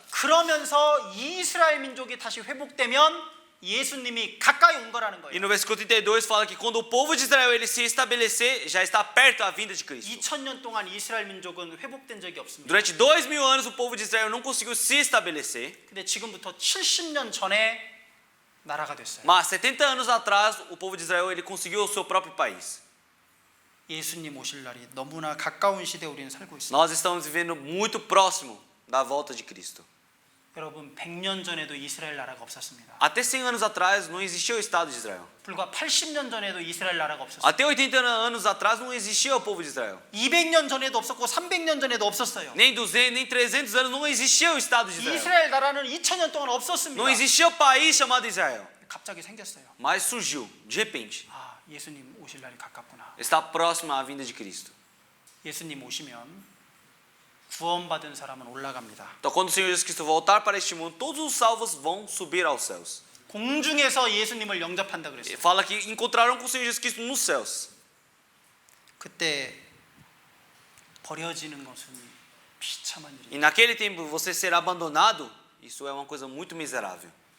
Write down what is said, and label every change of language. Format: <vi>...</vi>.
<ko>그러면서 이스라엘 민족이 다시 회복되면 예수님이 가까이 온 거라는</ko> <pt>E</pt> <ko>거예요.</ko> <pt>no versículo 32 fala que quando o povo de Israel ele se estabelecer, já está perto a vinda de Cristo.</pt> <ko>2000년 동안 이스라엘 민족은 회복된 적이 없습니다.</ko> <pt>Durante 2000 anos o povo de Israel não conseguiu se estabelecer,</pt> <ko>근데 지금부터 70년 전에 나라가 됐어요.</ko> <pt>mas 70 anos atrás o povo de Israel ele conseguiu o seu próprio país.</pt> <ko>예수님 오실 날이 너무나 가까운 시대에 우리는 살고 있습니다.</ko> <pt>Nós estamos vivendo muito próximo da volta de Cristo.</pt> <ko>여러분, 100년 전에도 이스라엘 나라가 없었습니다.</ko> <pt>Até 100 anos atrás não existia o Estado de Israel.</pt> <ko>불과 80년 전에도 이스라엘 나라가 없었어요.</ko> <pt>Até 80 anos atrás não existia o povo de Israel.</pt> <ko>200년 전에도 없었고 300년 전에도 없었어요.</ko> <pt>Nem 200, nem 300 anos não existia o Estado de Israel.</pt> <ko>이스라엘 나라는 2000년 동안 없었습니다.</ko> <pt>Não existia o país chamado Israel.</pt> <ko>갑자기 생겼어요.</ko> <pt>Mas surgiu, de repente.</pt> <ko>예수님 오실 날이 가깝구나.</ko> <pt>Está próxima à vinda de Cristo.</pt> <ko>예수님 오시면 구원받은 사람은 올라갑니다.</ko> <pt>Então, quando o Senhor Jesus Cristo voltar para este mundo, todos os salvos vão subir aos céus.</pt> <ko>공중에서 예수님을 영접한다 그랬어요.</ko> <pt>Fala que encontrarão com o Senhor Jesus Cristo nos céus.</pt> <ko>그때 버려지는 것은 비참한</ko> <pt>E</pt> <ko>일이에요.</ko> <pt>naquele tempo você será abandonado. Isso é uma coisa muito miserável.</pt>